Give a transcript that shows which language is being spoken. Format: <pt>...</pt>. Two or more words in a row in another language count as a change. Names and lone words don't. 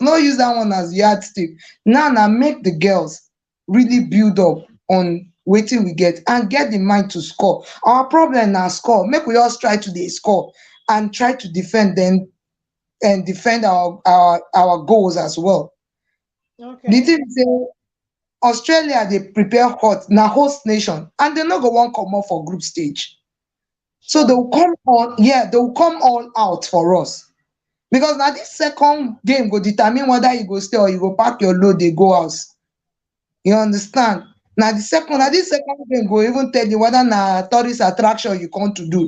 <pcm>No use that one as yardstick. Now make the girls really build up on wetin we get and get the mind to score. Our problem na score. Make we just try to dey score and try to defend them and defend our goals as well. The Okay. thing be say Australia dey prepare hot na host nation and they no go wan comot for group stage. So they Sure. will come on, yeah, they will come all out for us. Because now this second game go determine whether you go stay or you go pack your load, they go house. You understand? Now Oh, this second game go even tell you whether na tourist attraction you come to do.</pcm>